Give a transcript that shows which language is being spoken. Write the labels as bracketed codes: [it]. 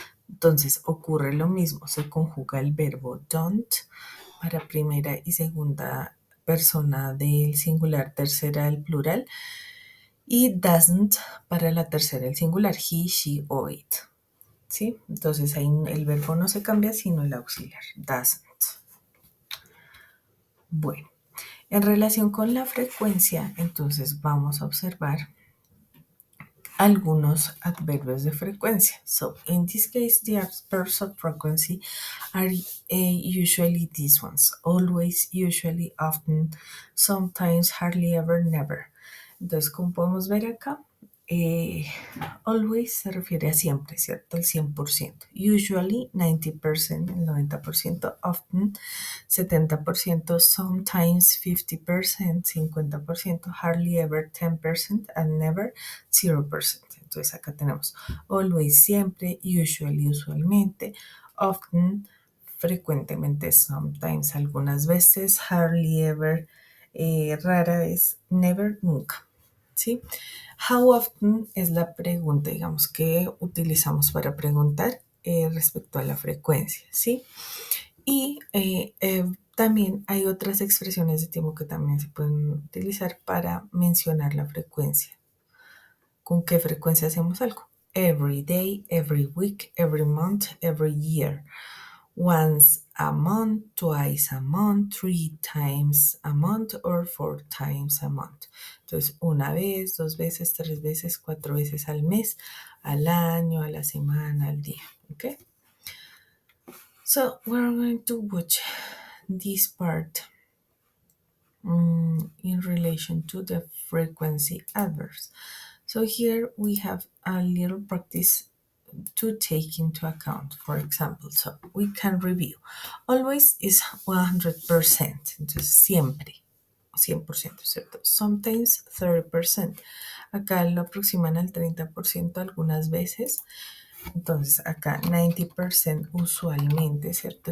[es] Entonces ocurre lo mismo, se conjuga el verbo don't para primera y segunda persona del singular, tercera del plural, y doesn't para la tercera del singular, he, she o it. ¿sí? Entonces ahí el verbo no se cambia, sino el auxiliar, doesn't. Bueno, en relación con la frecuencia, entonces vamos a observar algunos adverbios de frecuencia. [en] So, in this case, the adverbs of frequency are usually these ones: always, usually, often, sometimes, hardly ever, never. [es] Entonces, como podemos ver acá, eh, always se refiere a siempre, ¿cierto? El 100%. Usually, 90%, el 90%. [en] Often, 70%. Sometimes, 50%, 50%. Hardly ever, 10%. And never, 0%. [es] Entonces acá tenemos always, siempre, usually, usualmente, often, frecuentemente, sometimes, algunas veces, hardly ever, rara vez, never, nunca. ¿Sí? How often es la pregunta, digamos, que utilizamos para preguntar respecto a la frecuencia, ¿sí? Y también hay otras expresiones de tiempo que también se pueden utilizar para mencionar la frecuencia. ¿Con qué frecuencia hacemos algo? [en] Every day, every week, every month, every year. Once a month, twice a month, 3 times a month, or 4 times a month. [es] Entonces, una vez, 2 veces, 3 veces, 4 veces al mes, al año, a la semana, al día. [en] Okay? So, we're going to watch this part in relation to the frequency adverbs. So here we have a little practice to take into account. For example, so we can review. Always is 100%, [es] entonces siempre, 100%, ¿cierto? Sometimes 30%. Acá lo aproximan al 30% algunas veces. Entonces acá 90% usualmente, ¿cierto?